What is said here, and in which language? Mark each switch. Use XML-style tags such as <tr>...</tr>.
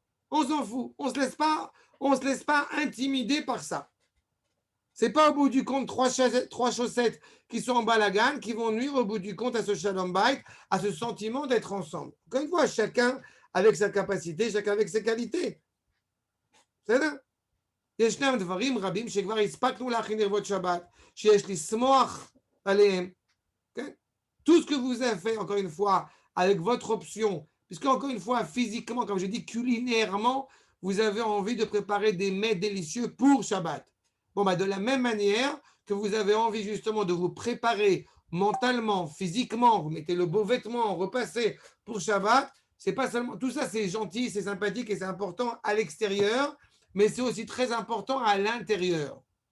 <fr>On s'en fout, on se laisse pas intimider par ça. C'est pas au bout du compte trois chaussettes qui sont en balagan qui vont nuire au bout du compte à ce shalom bayit, à ce sentiment d'être ensemble. Encore une fois, chacun avec sa capacité, chacun avec ses qualités. C'est ça.</fr> <he>ישנם דברים רבים שכבר הספקנו להכין ערבות שבת, שיש לשמוח עליהם.</he> <fr>Tout ce que vous avez fait, encore une fois, avec votre option, puisque encore une fois, physiquement, comme je dis, culinairement, vous avez envie de préparer des mets délicieux pour Shabbat. Bon, bah, de la même manière que vous avez envie justement de vous préparer mentalement, physiquement, vous mettez le beau vêtement, repassez pour Shabbat, c'est pas seulement, tout ça c'est gentil, c'est sympathique et c'est important à l'extérieur, mais c'est aussi très important à l'intérieur.</fr>